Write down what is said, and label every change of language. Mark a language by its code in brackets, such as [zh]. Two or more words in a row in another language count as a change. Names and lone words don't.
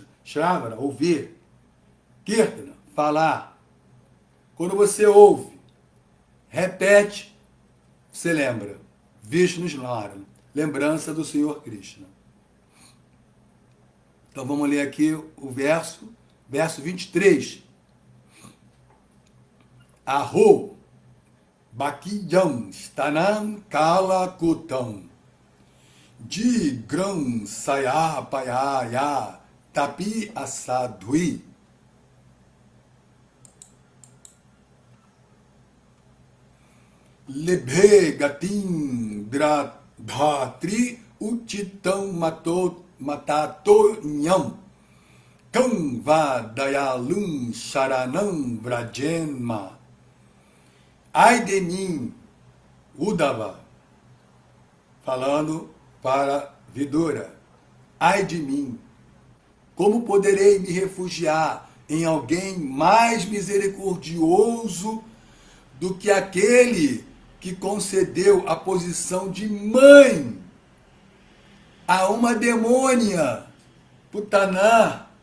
[pt] Shravana, ouvir. Kirtana, falar. Quando você ouve, repete, você lembra. [sa] Vishnu Smarana, [pt] lembrança do Senhor Krishna. Então vamos ler aqui o verso 23. [sa] Aho Bakiyam Stanam Kala Kutam Di Gram Sayapayaya Tapi Asadui Lebhe Gatim Dhatri Uchitam Matatonyam Kam Vadayalum Sharanam Vrajenma. [pt] Ai de mim, Uddhava, falando para Vidura, ai de mim, como poderei me refugiar em alguém mais misericordioso do que aquele que concedeu a posição de mãe a uma demônia, Putaná,